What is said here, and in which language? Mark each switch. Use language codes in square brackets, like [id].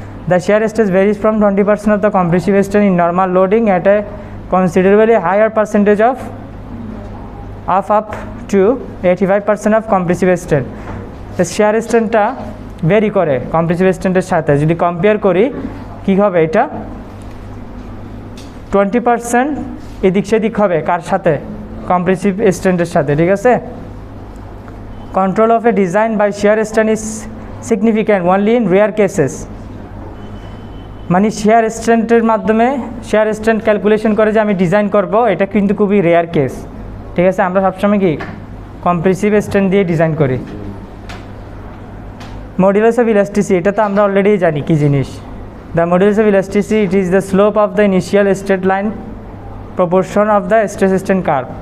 [en] The shear stress varies from 20% of the compressive strain in normal loading at a considerably higher percentage of up to 85% of compressive strain. [bn] Share স্ট্রেনটা vary করে compressive স্ট্রেনের সাথে। যদি compare করি কী হবে, এটা 20% এদিক সেদিক হবে কার সাথে, কম্প্রেসিভ স্ট্রেনের সাথে, ঠিক আছে। [en] Control of a design by shear strain is significant only in rare cases. [bn] মানে শেয়ার স্ট্রেন্থের মাধ্যমে শেয়ার স্ট্রেন্থ ক্যালকুলেশন করে যে আমি ডিজাইন করব, এটা কিন্তু খুবই রেয়ার কেস, ঠিক আছে। আমরা সবসময় কি কম্প্রেসিভ স্ট্রেন্থ দিয়ে ডিজাইন করি। [en] modulus of elasticity, [bn] এটা তো আমরা অলরেডি জানি কি জিনিস। [en] The modulus of elasticity it is the slope of the initial straight line proportion of the stress strain curve.